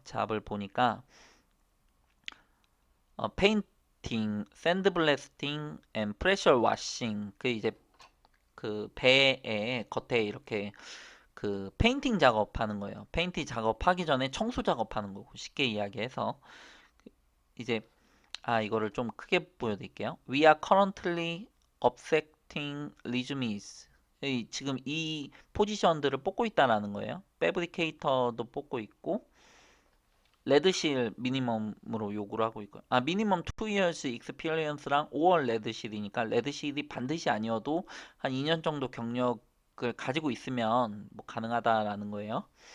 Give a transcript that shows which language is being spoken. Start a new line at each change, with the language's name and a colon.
Korean: 잡을 보니까
English: 페인팅, 샌드 블래스팅, 앤 프레셔 와싱
Korean: 그 이제 그 배에 겉에 이렇게 그 페인팅 작업하는 거예요. 페인팅 작업하기 전에 청소 작업하는 거고 쉽게 이야기해서 이제 이거를 좀 크게 보여드릴게요.
English: We are currently accepting resumes.
Korean: 지금 이 포지션들을 뽑고 있다라는 거예요. 패브리케이터도 뽑고 있고 레드실 미니멈으로 요구를 하고 있고요. 미니멈
English: 2 years experience
Korean: 랑 5월 레드실이니까 레드실이 반드시 아니어도 한 2년 정도 경력을 가지고 있으면 뭐 가능하다라는 거예요.